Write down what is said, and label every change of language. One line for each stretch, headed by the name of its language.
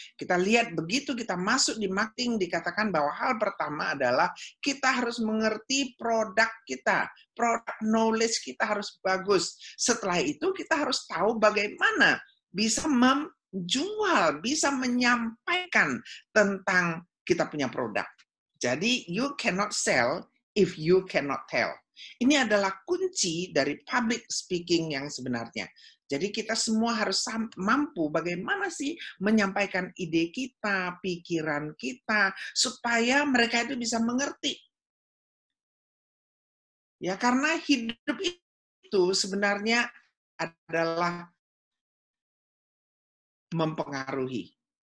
Indonesian: Kita lihat begitu kita masuk di marketing, dikatakan bahwa hal pertama adalah kita harus mengerti produk kita. Produk knowledge kita harus bagus. Setelah itu kita harus tahu bagaimana bisa menjual, bisa menyampaikan tentang kita punya produk.
English: Jadi you cannot sell if you cannot tell.
Indonesian: Ini adalah kunci dari public speaking yang sebenarnya. Jadi kita semua harus mampu bagaimana sih menyampaikan ide kita, pikiran kita, supaya mereka itu bisa mengerti. Ya, karena hidup itu sebenarnya adalah mempengaruhi.